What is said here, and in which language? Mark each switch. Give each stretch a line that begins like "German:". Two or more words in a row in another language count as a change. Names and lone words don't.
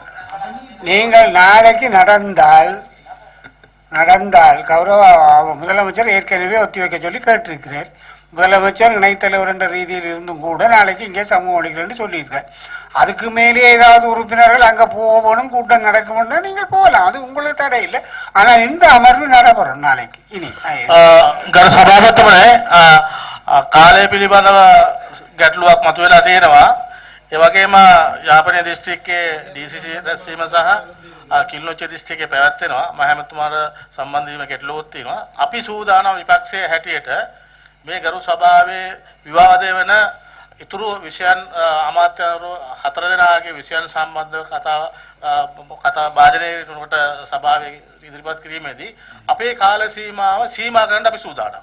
Tamil: நீங்கள் நாளைக்கு நடந்தால் கௌரவ முதலமைச்சர் ஏற்கனவே ஒத்தி வைக்க சொல்லி கேட்டிருக்கிறார். முதலமைச்சர் இணைத்தலைவர் என்ற ரீதியில் இருந்தும் கூட நாளைக்கு இங்கே சமூக ஒழிகள் சொல்லியிருக்கார். அதுக்கு மேலே ஏதாவது உறுப்பினர்கள் அங்க போகணும், கூட்டம் நடக்கும்னா நீங்கள் போகலாம், அது உங்களுக்கு தடை இல்லை. ஆனா இந்த அமர்வு நடைபெறும் நாளைக்கு. இனி
Sinhala: සභාපතිතුමනි කාලය පිළිබඳව ගැටලුවක් මතුවලා තියෙනවා. ඒ වගේම යාපනයේ දිස්ත්‍රික්කයේ DCC රැස්වීම සහ කිල්නොච්ච දිස්ත්‍රික්කයේ පැවැත්වෙනවා. මම හැමතුමාට සම්බන්ධ වීම ගැටලුවක් තියෙනවා. අපි සූදානම් විපක්ෂයේ හැටියට මේ ගරු සභාවේ විවාදය වෙන ඉතුරු විෂයන් අමාත්‍යවරු 4 දෙනාගේ විෂයන් සම්බන්ධව කතා වාදනයකට සභාවේ ඉදිරිපත් කිරීමේදී අපේ කාල සීමාව සීමා කරන්න අපි සූදානම්.